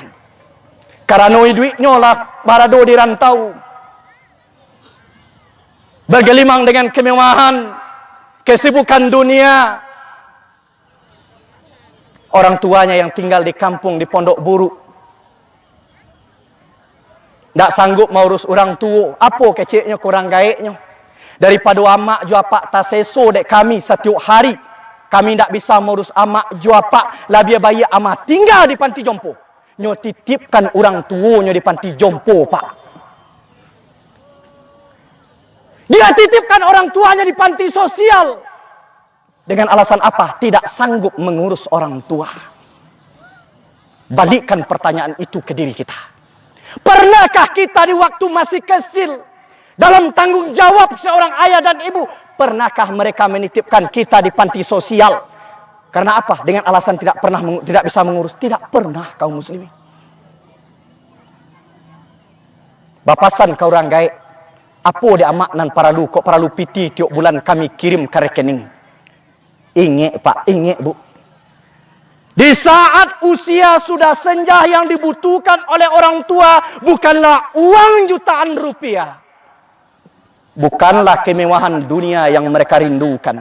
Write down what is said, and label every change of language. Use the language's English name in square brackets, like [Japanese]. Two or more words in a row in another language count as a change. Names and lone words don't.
[Minangkabau] Karena duitnya lah barado di rantau, [Indonesian] bergelimang dengan kemewahan, kesibukan dunia. Orang tuanya yang tinggal di kampung, di pondok buruk, tak sanggup mengurus orang tua. Apa kecilnya kurang gaeknya? [Minangkabau] Daripada amak jua pak tak seso dek kami setiap hari. Kami tak bisa mengurus amak jua pak. Lah dia bayi amak tinggal di panti jompo. [Indonesian] Nyo titipkan orang tuanya di panti jompo pak. Dia titipkan orang tuanya di panti sosial. Dengan alasan apa? Tidak sanggup mengurus orang tua. Balikkan pertanyaan itu ke diri kita. Pernahkah kita di waktu masih kecil, dalam tanggung jawab seorang ayah dan ibu, pernahkah mereka menitipkan kita di panti sosial? Karena apa? Dengan alasan tidak bisa mengurus. Tidak pernah kaum muslimin. [Minangkabau] Bapasan kau orang gaek, apa dia amaknan paralu kok paralu piti tiap bulan kami kirim ke rekening. [Indonesian] Ingat pak, ingat bu. Di saat usia sudah senja yang dibutuhkan oleh orang tua bukanlah uang jutaan rupiah. Bukanlah kemewahan dunia yang mereka rindukan.